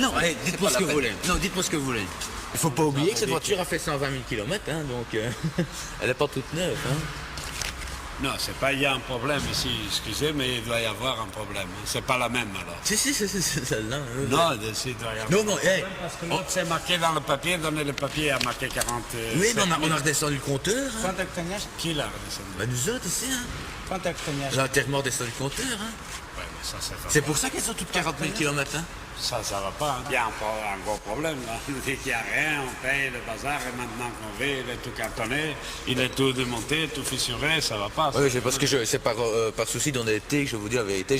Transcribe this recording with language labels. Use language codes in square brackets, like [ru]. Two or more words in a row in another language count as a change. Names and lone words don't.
[fr] Non, allez, dites-moi ce que vous voulez. Non, dites-moi ce que vous voulez. Il ne faut pas oublier que cette voiture a fait 120 000 km, hein, donc elle n'est pas toute neuve. Hein. Non, c'est pas il y a un problème ici, excusez, mais il doit y avoir un problème. C'est pas la même alors. Si, c'est celle-là. Non, ici, il doit y avoir. Non, hey. Parce que l'autre, c'est marqué dans le papier, donnez le papier à marqué 40. Oui, mais on a redescendu le compteur. Hein. [pt] Quanto é que tem esta? [fr] Qui l'a redescendu? Ben, nous autres ici, hein. [pt] Quanto é que tem esta? [fr] On a entièrement redescendu le compteur. Hein. Ouais, mais ça, c'est pas C'est pour ça qu'elles sont toutes 40 000 km. Hein. Ça va pas. Hein. Il y a un gros problème. Là. Dès qu'il n'y a rien, on paye le bazar et maintenant qu'on veut, il est tout cartonné, il est tout démonté, tout fissuré, ça va pas. Oui, c'est parce que c'est par souci d'honnêteté que je vous dis la vérité.